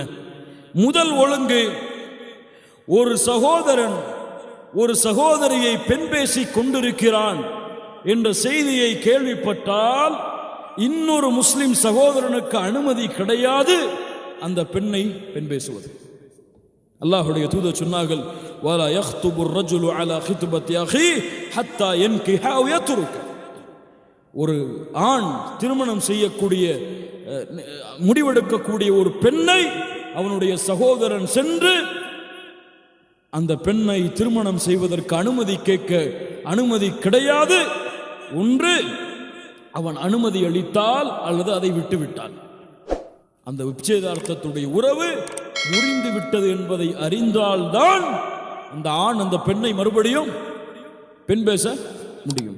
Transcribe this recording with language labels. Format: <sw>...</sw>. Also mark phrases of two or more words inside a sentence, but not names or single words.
<ta>முதல் ஒழுங்கு, ஒரு சகோதரன் ஒரு சகோதரியை பெண் பேசி கொண்டிருக்கிறான் என்ற செய்தியை கேள்விப்பட்டால் இன்னொரு முஸ்லிம் சகோதரனுக்கு அனுமதி கிடையாது அந்த பெண்ணை பெண் பேசுவது. அல்லாஹ்வுடைய தூதர் சொன்னார்கள்,</ta> <ar>ولا يخطب الرجل على خطبة أخيه حتى ينكح أو يترك.</ar> <ta>ஒரு ஆண் திருமணம் செய்யக்கூடிய முடிவெடுக்கக்கூடிய ஒரு பெண்ணை அவனுடைய சகோதரன் சென்று அந்த பெண்ணை திருமணம் செய்வதற்கு அனுமதி கேட்க அனுமதி கிடையாது. ஒன்று அவன் அனுமதி அளித்தால் அல்லது அதை விட்டுவிட்டால் அந்த விச்சேதார்த்தத்துடைய உறவு முறிந்து விட்டது என்பதை அறிந்தால்தான் அந்த ஆண் அந்த பெண்ணை மறுபடியும் பெண் பேச முடியும்.</ta>